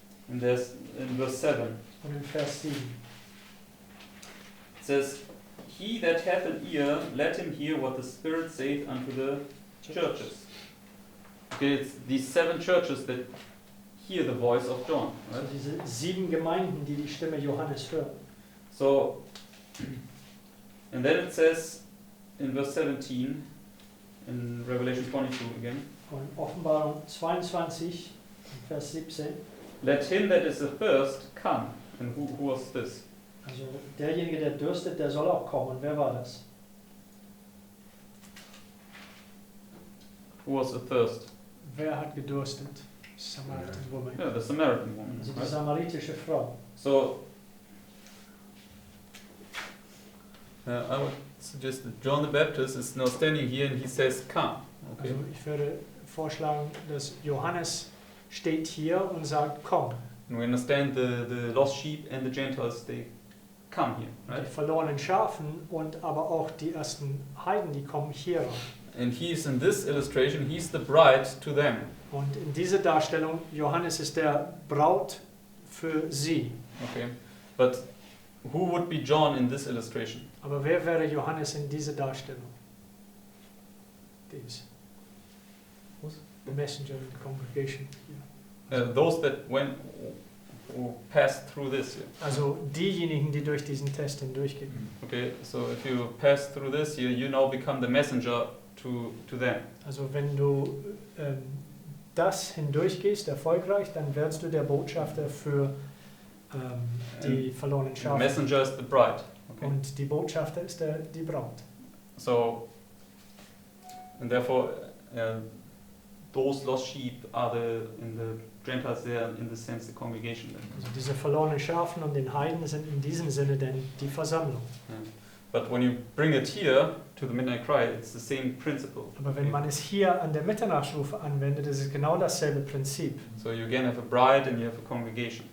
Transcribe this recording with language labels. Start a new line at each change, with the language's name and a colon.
English: And there's in verse 7.
German: Und in Vers 7.
English: It says, He that hath an ear, let him hear what the Spirit saith unto the churches. Okay, it's these 7 churches that hear the voice of John,
German: Also
English: right?
German: diese 7 Gemeinden, die die Stimme Johannes hören.
English: So, and then it says in verse 17, in Revelation 22 again,
German: Und Offenbarung 22, Vers 17.
English: let him that is athirst come. And who was this?
German: Also derjenige, der dürstet, der soll auch kommen. Und wer war das?
English: Who was athirst?
German: Wer hat gedurstet?
English: Samaritan woman. Yeah, the Samaritan woman.
German: Also die
English: Right?
German: samaritische Frau.
English: So, I would suggest that John the Baptist is now standing here and he says, come. Okay.
German: Also ich würde vorschlagen, dass Johannes steht hier und sagt, komm.
English: And we understand the lost sheep and the Gentiles, they come here,
German: Die
English: right?
German: verlorenen Schafen und aber auch die ersten Heiden, die kommen hier rein.
English: And he's in this illustration, he's the bride to them.
German: Und in dieser Darstellung, Johannes ist der Braut für sie.
English: Okay. But who would be John in this illustration? Aber wer wäre Johannes in dieser Darstellung?
German: Dies.
English: The messenger of the congregation. Those that went who passed through this. Here.
German: Also diejenigen, die durch diesen Test hindurchgehen.
English: Okay, so if you pass through this here, you now become the messenger to them.
German: Also wenn du das hindurchgehst, erfolgreich, dann wirst du der Botschafter für die verlorenen
English: The
German: Schafe.
English: messenger is the bride. Okay.
German: Und die Botschafter ist die Braut.
English: So, and therefore, those lost sheep are in the Gentiles there, in the sense, the congregation.
German: Also diese verlorenen Schafen und den Heiden sind in diesem Sinne denn die Versammlung.
English: Yeah. But when you bring it here to the midnight cry, it's the same principle.
German: Aber wenn man es hier an der Mitternachtsrufe anwendet, ist es genau dasselbe Prinzip.
English: So you again have a bride and you have a congregation.